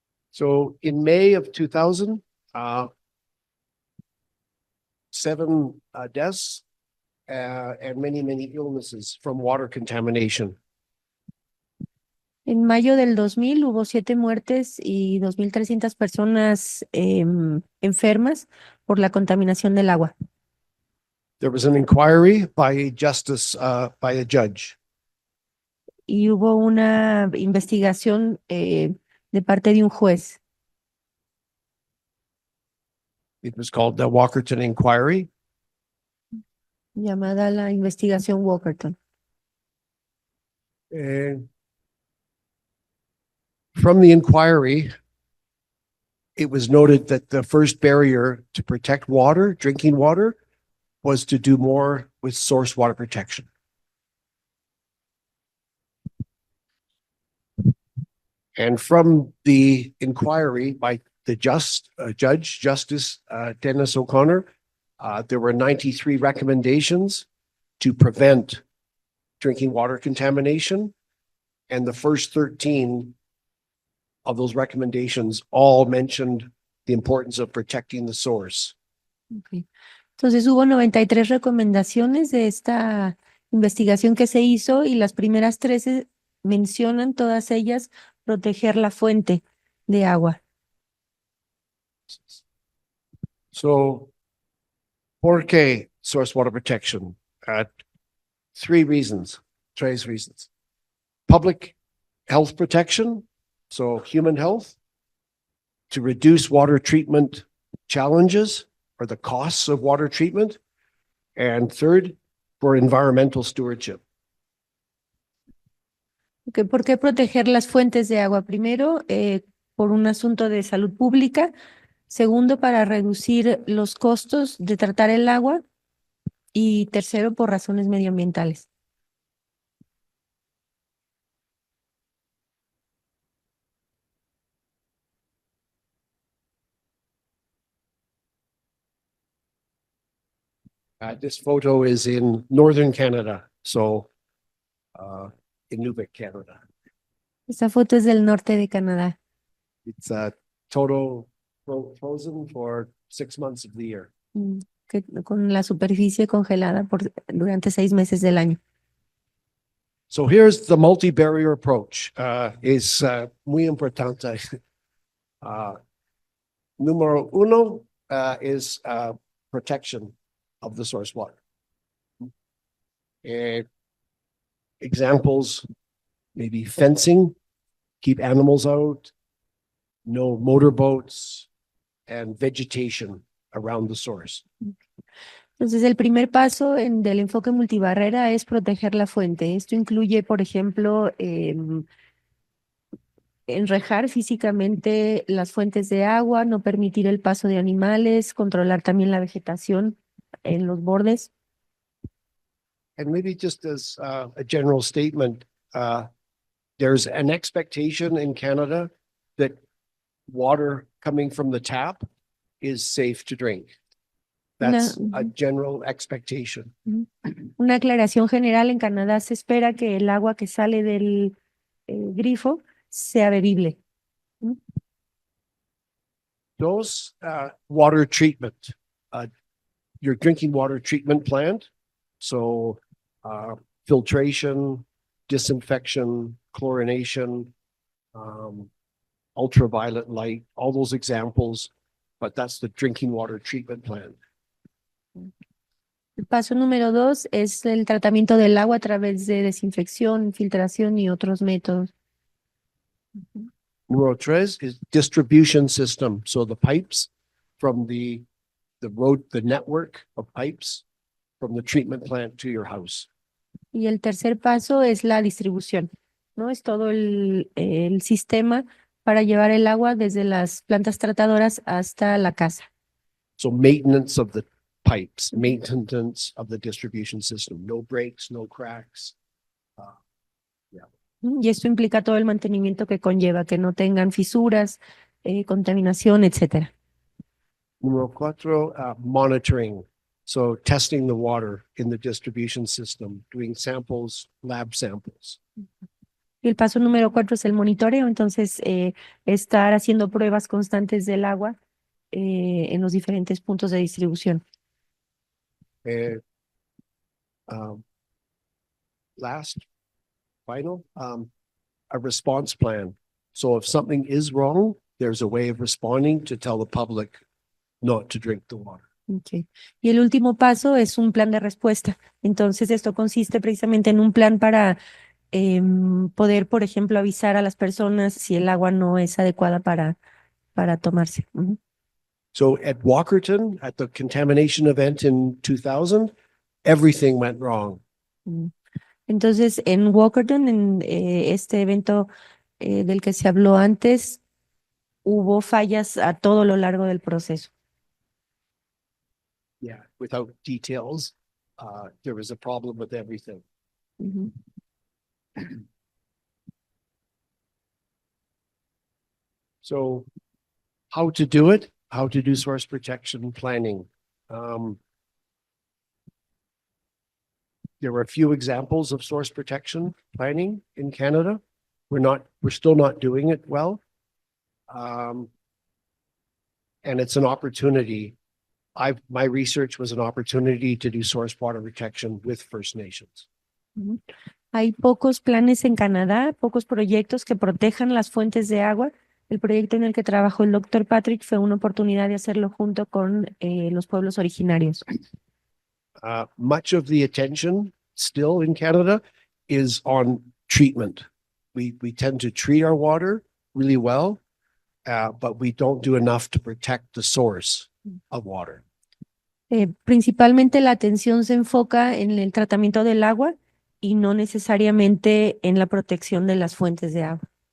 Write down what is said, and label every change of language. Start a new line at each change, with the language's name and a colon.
English: So in May of 2000, 7 deaths and many illnesses from water contamination.
Spanish: En mayo del 2000 hubo 7 muertes y 2.300 personas enfermas por la contaminación del agua.
English: There was an inquiry by justice, by a judge.
Spanish: Y hubo una investigación de parte de un juez.
English: It was called the Walkerton Inquiry.
Spanish: Llamada la investigación Walkerton.
English: From the inquiry, it was noted that the first barrier to protect water, drinking water, was to do more with source water protection. And from the inquiry by the Justice Dennis O'Connor, there were 93 recommendations to prevent drinking water contamination. And the first 13 of those recommendations all mentioned the importance of protecting the source. Okay.
Spanish: Entonces hubo 93 recomendaciones de esta investigación que se hizo y las primeras 13 mencionan todas ellas proteger la fuente de agua.
English: So,
Spanish: ¿por qué
English: source water protection? 3 reasons. Public health protection, so human health, to reduce water treatment challenges or the costs of water treatment, and third, for environmental stewardship.
Spanish: Okay, ¿por qué proteger las fuentes de agua? Primero, por un asunto de salud pública. Segundo, para reducir los costos de tratar el agua. Y tercero, por razones medioambientales.
English: This photo is in northern Canada, so in Nunavut, Canada.
Spanish: Esta foto es del norte de Canadá.
English: It's total frozen for 6 months of the year.
Spanish: Con la superficie congelada durante 6 meses del año.
English: So here's the multi-barrier approach.
Spanish: Es muy importante. Número uno
English: is protection of the source water. Examples, maybe fencing, keep animals out, no motorboats, and vegetation around the source.
Spanish: Entonces, el primer paso del enfoque multibarrera es proteger la fuente. Esto incluye, por ejemplo, enrejar físicamente las fuentes de agua, no permitir el paso de animales, controlar también la vegetación en los bordes.
English: And maybe just as a general statement, there's an expectation in Canada that water coming from the tap is safe to drink. That's a general expectation.
Spanish: Una aclaración general: en Canadá se espera que el agua que sale del grifo sea bebible.
English: Those water treatment, your drinking water treatment plant, so filtration, disinfection, chlorination, ultraviolet light, all those examples, but that's the drinking water treatment plant.
Spanish: El paso número 2 es el tratamiento del agua a través de desinfección, filtración y otros métodos. Número 3
English: is distribution system. So the pipes from the road, the network of pipes from the treatment plant to your house.
Spanish: Y el tercer paso es la distribución, ¿no? Es todo el sistema para llevar el agua desde las plantas tratadoras hasta la casa.
English: So maintenance of the pipes, maintenance of the distribution system, no breaks, no cracks.
Spanish: Y esto implica todo el mantenimiento que conlleva, que no tengan fisuras, contaminación, etcétera. Número 4,
English: monitoring. So testing the water in the distribution system, doing samples, lab samples.
Spanish: Y el paso número 4 es el monitoreo, entonces estar haciendo pruebas constantes del agua en los diferentes puntos de distribución.
English: Last, final, a response plan. So if something is wrong, there's a way of responding to tell the public not to drink the water. Okay.
Spanish: Y el último paso es un plan de respuesta. Entonces, esto consiste precisamente en un plan para poder, por ejemplo, avisar a las personas si el agua no es adecuada para tomarse.
English: So at Walkerton, at the contamination event in 2000, everything went wrong.
Spanish: Entonces, en Walkerton, en este evento del que se habló antes, hubo fallas a todo lo largo del proceso.
English: Yeah, without details, there was a problem with everything. So how to do it, how to do source protection planning. There were a few examples of source protection planning in Canada. We're still not doing it well. And it's an opportunity. My research was an opportunity to do source water protection with First Nations.
Spanish: Hay pocos planes en Canadá, pocos proyectos que protejan las fuentes de agua. El proyecto en el que trabajó el Dr. Patrick fue una oportunidad de hacerlo junto con los pueblos originarios.
English: Much of the attention still in Canada is on treatment. We tend to treat our water really well, but we don't do enough to protect the source of water.
Spanish: Principalmente la atención se enfoca en el tratamiento del agua y no necesariamente en la protección de las fuentes de agua.